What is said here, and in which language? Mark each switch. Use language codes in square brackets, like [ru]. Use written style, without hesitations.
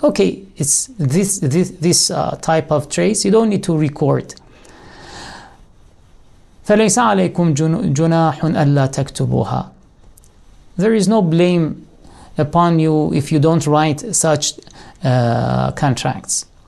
[en] Okay, it's this type of trades. You don't need to record. [ar] فليس عليكم جناح ألا تكتبوها. [en] There is no blame upon you if you don't write such contracts.